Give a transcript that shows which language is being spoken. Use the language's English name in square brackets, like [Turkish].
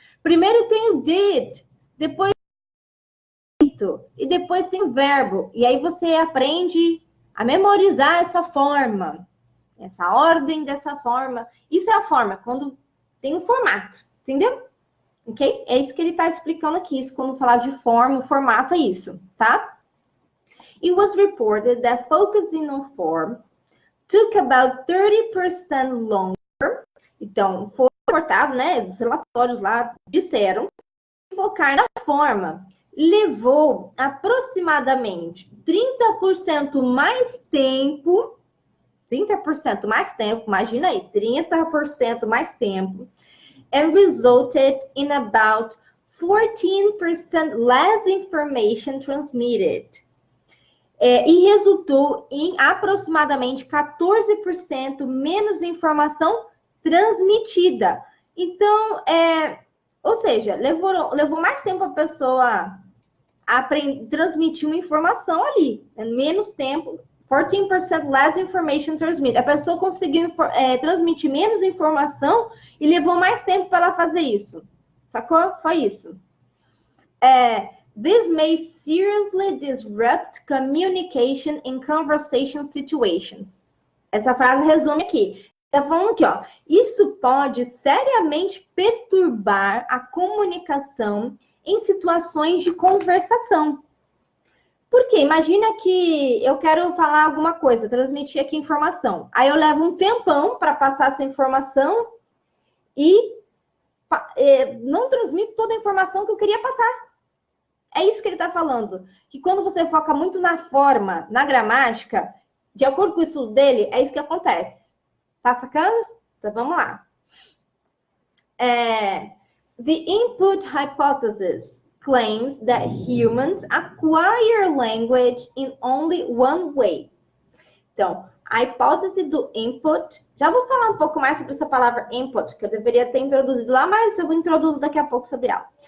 [Portuguese] Primeiro tem o did, depois e depois tem o verbo. E aí você aprende a memorizar essa forma, essa ordem dessa forma. Isso é a forma, quando tem um formato, entendeu? Ok? É isso que ele está explicando aqui. Isso, quando falar de forma, o formato é isso, tá? [English] It was reported that focusing on form took about 30% longer. [Portuguese] Então, foi reportado, né? Os relatórios lá disseram que focar na forma levou aproximadamente 30% mais tempo. 30% mais tempo, imagina aí, 30% mais tempo. [English] And resulted in about 14% less information transmitted. [Portuguese] E resultou em aproximadamente 14% menos informação transmitida. Então, ou seja, levou mais tempo a pessoa transmitir uma informação ali, menos tempo, [English] 14% less information transmitted. [Portuguese] A pessoa conseguiu transmitir menos informação e levou mais tempo para ela fazer isso. Sacou? Foi isso. [English] This may seriously disrupt communication in conversation situations. [Portuguese] Essa frase resume aqui. Tá falando aqui, ó. Isso pode seriamente perturbar a comunicação em situações de conversação. Por quê? Imagina que eu quero falar alguma coisa, transmitir aqui informação. Aí eu levo um tempão para passar essa informação e não transmito toda a informação que eu queria passar. É isso que ele está falando. Que quando você foca muito na forma, na gramática, de acordo com o estudo dele, é isso que acontece. Tá sacando? Então vamos lá. [English] The input hypothesis claims that humans acquire language in only one way. [Portuguese] Então, a hipótese do input, já vou falar um pouco mais sobre essa palavra input, que eu deveria ter introduzido lá, mas eu vou introduzir daqui a pouco sobre ela.